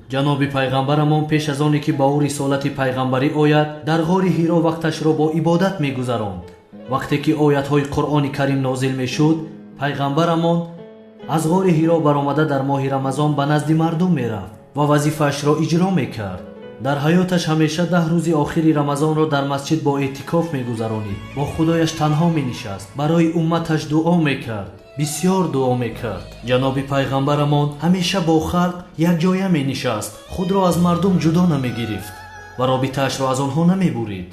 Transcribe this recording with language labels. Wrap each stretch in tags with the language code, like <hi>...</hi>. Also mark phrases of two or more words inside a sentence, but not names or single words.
<fa>جناب پیغمبرمان پیش از آنی که با او رسالت پیغمبری آید در غار حرا وقتش را با عبادت می‌گذراند. وقتی که آیات‌های قرآن کریم نازل می‌شد، پیغمبرمان از غار حرا برآمده در ماه رمضان به نزد مردم می‌رفت و وظیفه‌اش را اجرا می‌کرد.</fa> <tg>дар ҳаёташ ҳамеша 10 рӯзи охири рамазонро дар масҷид бо эътикоф мегузаронид. Бо худояш танҳо менишаст, барои умматаш дуо мекард, бисёр дуо мекард. ҷаноби пайғамбарамон ҳамеша бо халқ якҷоя менишаст, худро аз мардум ҷудо намегирифт ва робитаашро аз онҳо намебурид.</tg>